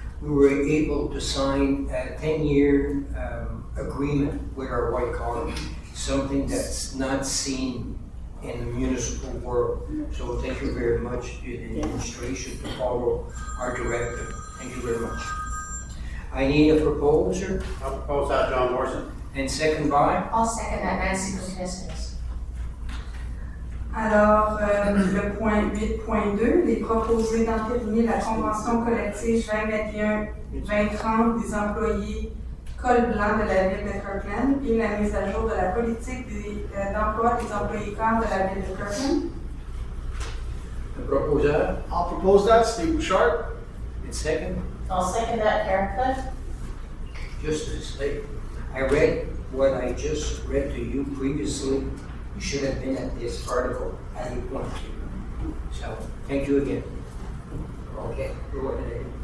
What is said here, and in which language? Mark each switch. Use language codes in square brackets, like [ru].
[en] We were able to sign a 10-year agreement with our white collar, something that's not seen in the municipal world. So thank you very much to the administration to follow our directive. Thank you very much. I need a proposer, I'll propose that, John Morrison. and second by? I'll second that, Nancy Kuknisis. [fr] Alors, le point 8.2, il est proposé d'entériner la convention collective 2021-2030 des employés col blanc de la ville de Kirkland et la mise à jour de la politique d'emploi des employés cadres de la ville de Kirkland. [en] The proposer, I'll propose that, Steve Bouchard. and second? I'll second that, Karen Cliff. Just to say, I read what I just read to you previously. You should have been at this article at the point. So, thank you again. Okay, go ahead.